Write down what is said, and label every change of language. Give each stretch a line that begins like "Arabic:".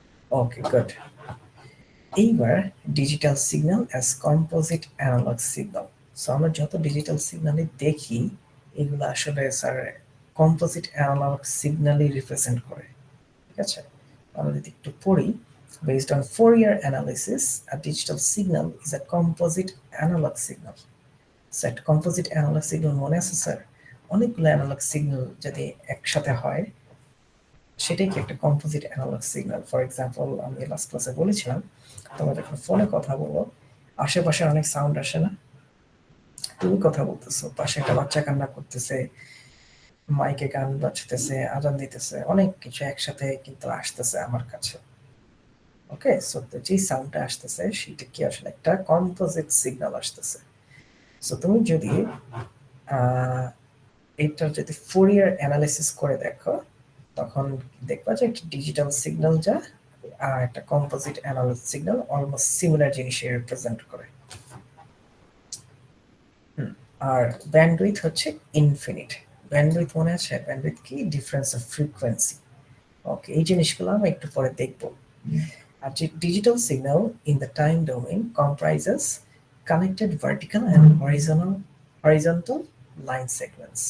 Bangla: ওকে, good. এইবার digital signal as composite analog signal. So আমরা যত ডিজিটাল সিগন্যালে দেখি এগুলো আসলে স্যার কম্পোজিট অ্যানালগ সিগন্যালই রিপ্রেজেন্ট করে। ঠিক আছে, আমরা যদি একটু পড়ি,
English: based on Fourier analysis a digital signal is a composite analog signal.
Bangla: Set composite analog signal মনে আছে স্যার? অনেকগুলো অ্যানালগ সিগন্যাল যদি একসাথে হয় সেটাই কি একটা composite analog signal. For example আমি লাস্ট ক্লাসে বলেছিলাম তোমরা যখন ফোনে কথা বলো আশেপাশে অনেক সাউন্ড আসে না, তুমি কথা বলতেছো, পাশে একটা বাচ্চা কান্না করতেছে, মাইকে গান বাজতেছে, আজান দিতেছে, অনেক কিছু একসাথে কিন্তু আসতেছে আমার কাছে। ওকে, সো যে সাউন্ডটা আসতেছে সেটা কি আসলে একটা কম্পোজিট সিগন্যাল আসতেছে। সো তুমি যদি এটার যদি ফুরিয়ার অ্যানালিসিস করে দেখো তখন দেখবা যে একটা ডিজিটাল সিগন্যাল যা আর একটা composite analog signal almost similar জিনিসে রিপ্রেজেন্ট করে। আর ব্যান্ডউইথ হচ্ছে ইনফিনিট। ব্যান্ডউইথ মনে আছে? ব্যান্ডউইথ কি? Difference of frequency. ওকে, এই জিনিসগুলো আমরা একটু পরে দেখবো।
English: A digital signal in the time domain comprises connected vertical and horizontal line segments.